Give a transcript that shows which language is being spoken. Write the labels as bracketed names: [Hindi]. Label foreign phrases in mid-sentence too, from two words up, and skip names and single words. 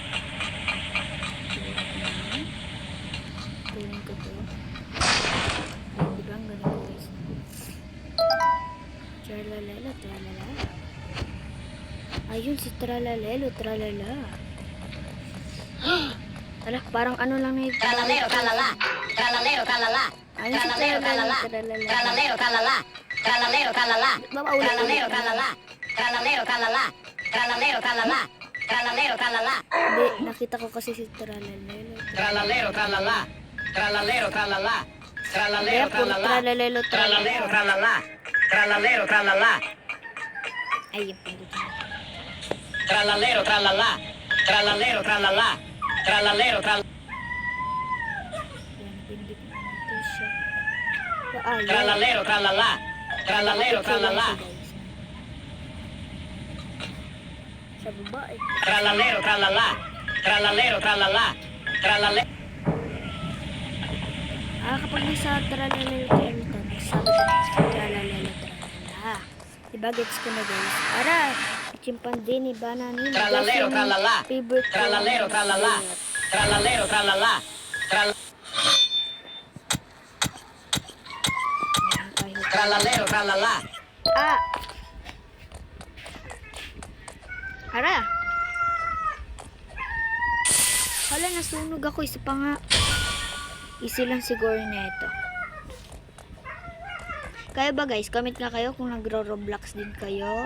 [Filipino] Tuloy ko to. Diba ang ganun guys? Tralalelo, tralala. Ayun si tralalelo, tralala. Ala, parang ano lang na ito. Tralalero, tralala. Tralalero, tralala. Ayun si Tralalero, tralala. tralala. Tralalero, tralala. Tralalero, tralala. Maulit. Tralalero, tralala. Tralalero, tralala. Tralalero, tralala. Tralalero, tralala. Hindi, nakita ko kasi si tralalelo. Tralalero, tralala. Tralalero, tralala. Kaya Tralalero, puro tralala. tralalelo, Tralalero, tralala. tralala. Tralalero, tralala. Ay, yung pindot niya. Tralalero, tralala. Tralalero, tralala. Tralalero, tralala. Yan, pindot natin siya. Ayun. Tralalero, tralala. Tralalero, tralala. Sa babae. Tralalero, tralala. Tralalero, tralala. Tralalero. Kapag nasa tralalelo, tralala, nagsabi ko tralalelo, tralala. Diba, gets ko na guys. Ara, chimpanzee ni Banani. Tralalero, tralala. Favorite ko. Tralalero, tralala. Tralalero, tralala. Tralalero, tralala. Ara. Hala, nasunog ako. Isa pa nga. Easy lang siguro na ito. Kaya ba guys, comment nga kayo kung nagro-roblox din kayo.